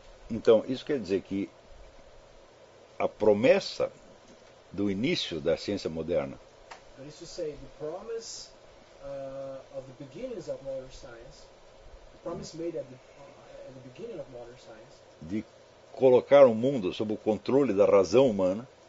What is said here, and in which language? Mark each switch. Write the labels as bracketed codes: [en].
[pt] Então, isso quer dizer que a promessa do início da ciência moderna, [en] that is to say, the promise of the beginnings of modern science, the promise made at the beginning of modern science, [pt] de colocar o mundo sob o controle da razão humana,